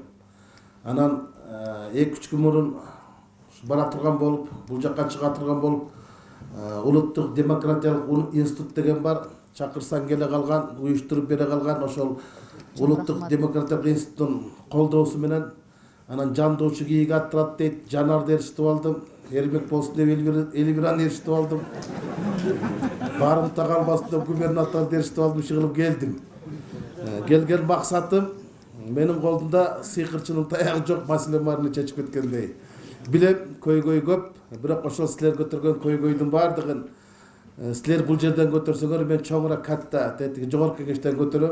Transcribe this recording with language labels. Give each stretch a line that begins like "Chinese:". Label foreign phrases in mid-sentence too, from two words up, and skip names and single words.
Kyrgyz: Анан 2-3 күн мурун бара турган болуп, бул жакка чыга турган болуп, Улуттук демократиялык институт деген бар. Чакырсаң келе калган, уюштуруп бере калган ошол Улуттук демократиялык институттун колдоосу менен анан жандоочу кийик аттырат дейт. Жанарды эрiştip алдым. Эрмек болсун деп Элвираны эрiştip алдым. Барымта калбасын деп губернаторду эрiştip алдым, чыгылып келдим. Келген максатым менин колумда сыйкырчынын таягы жок, маселе баарын чечип кеткендей. Билем, көйгөй көп, бирок ошол силер көтөргөн көйгөйдүн баардыгын силер бул жерден көтөрсөңөр, мен чоңураак катта тетиги жогорку кеңештен көтөрөм.